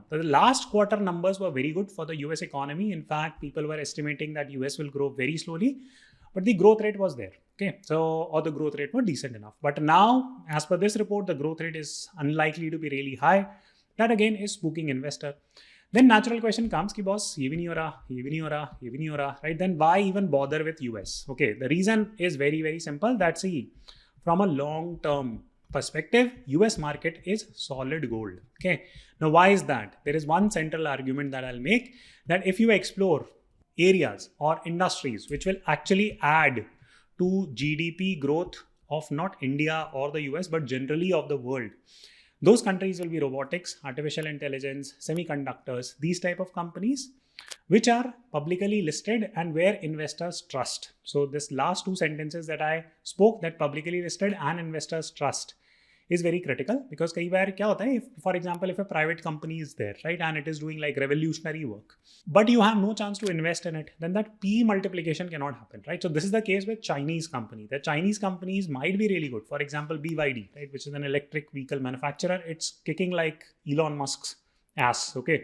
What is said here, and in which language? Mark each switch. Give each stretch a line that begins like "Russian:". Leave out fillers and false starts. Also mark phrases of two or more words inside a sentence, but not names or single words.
English: The last quarter numbers were very good for the US economy. In fact, people were estimating that US will grow very slowly, but the growth rate was there. Okay, so or the growth rate was decent enough. But now, as per this report, the growth rate is unlikely to be really high. That again is spooking investor. Then natural question comes
Hindi: कि बॉस, ये भी नहीं हो रहा, ये भी नहीं हो रहा, ये भी नहीं हो रहा,
English: right? Then why even bother with US? Okay, the reason is very, very simple. That's from a long term perspective, US market is solid gold. Okay. Now, why is that? There is one central argument that I'll make, that if you explore areas or industries which will actually add to GDP growth of not India or the US, but generally of the world, Those countries will be robotics, artificial intelligence, semiconductors, these type of companies which are publicly listed and where investors trust. So this last two sentences that I spoke, that publicly listed and investors trust, is very critical, because
Hindi: कई बार क्या होता है,
English: if for example if a private company is there, right, and it is doing like revolutionary work, but you have no chance to invest in it, then that P multiplication cannot happen, right? So this is the case with Chinese company. The Chinese companies might be really good. For example, BYD, right, which is an electric vehicle manufacturer, it's kicking like Elon Musk's ass, okay?